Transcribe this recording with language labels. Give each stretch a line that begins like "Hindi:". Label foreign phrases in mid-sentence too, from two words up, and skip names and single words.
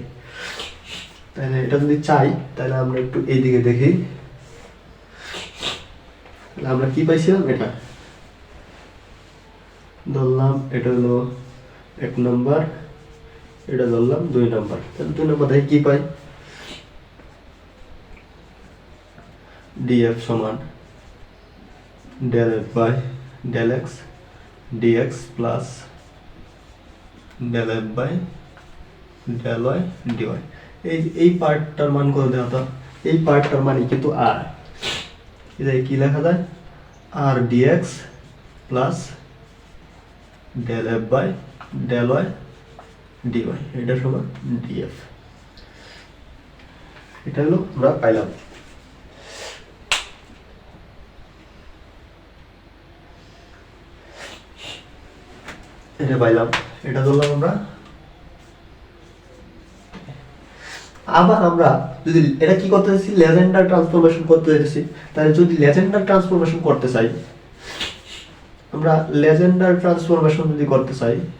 Bangla: তাহলে এটা যদি চাই তাহলে আমরা একটু এইদিকে দেখি, তাহলে আমরা কি পাইছিলাম, এটা ধরলাম এটা হলো 1 নম্বর, এটা ধরলাম 2 নম্বর, তাহলে 2 নম্বর থেকে কি পাই, df সমান
English: del f by del x dx plus del f by del y dy.
Bangla: এই পার্টটার মান কত দেওয়া হতো, এই পার্টটার মানে কিন্তু r, এটা কি লেখা যায়,
English: r dx plus del f by del y dy,
Bangla: এটা সমান df। এটা হলো আমরা পাইলাম। এটা পাইলাম, এটা ধরলাম আমরা। আবার আমরা যদি এটা কি করতে চাইছি, লেজেন্ডার ট্রান্সফরমেশন করতে চাইছি, তাহলে যদি লেজেন্ডার ট্রান্সফরমেশন করতে চাই, আমরা লেজেন্ডার ট্রান্সফরমেশন যদি করতে চাই,